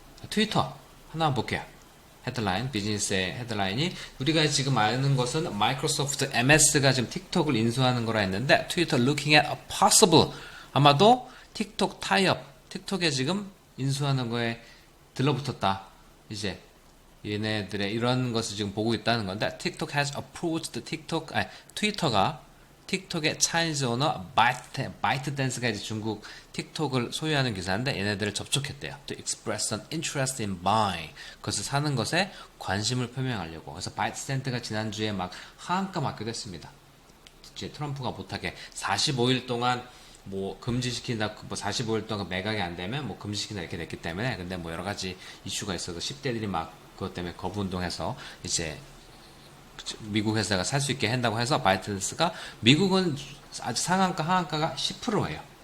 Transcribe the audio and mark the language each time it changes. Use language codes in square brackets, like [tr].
[ko] 트위터 하나만 볼게요. 헤드라인 비즈니스의 헤드라인이 우리가 지금 아는 것은 마이크로소프트 MS가 지금 틱톡을 인수하는 거라 했는데 트위터 [en] looking at a possible [ko] 아마도 틱톡 타이업 틱톡에 지금 인수하는 거에 들러붙었다. 이제 얘네들의 이런 것을 지금 보고 있다는 건데 [en] TikTok has approached [ko] 트위터가 틱톡의 차이니즈 오너 바이트댄스가 이제 중국 틱톡을 소유하는 기사인데 얘네들을 접촉했대요. [en] To express an interest in buying. [ko] 그것을 사는 것에 관심을 표명하려고. 그래서 바이트댄스가 지난주에 막 하한가 맞기도 했습니다. 이제 트럼프가 못하게 45일 동안 뭐 금지시킨다, 뭐 45일 동안 매각이 안 되면 뭐 금지시킨다 이렇게 됐기 때문에 근데 뭐 여러 가지 이슈가 있어서 10대들이 막 그것 때문에 거부 운동해서 이제 미국 회사가 살 수 있게 한다고 해서 바이트댄스가 미국은 아주 상한가 하한가가 10%예요.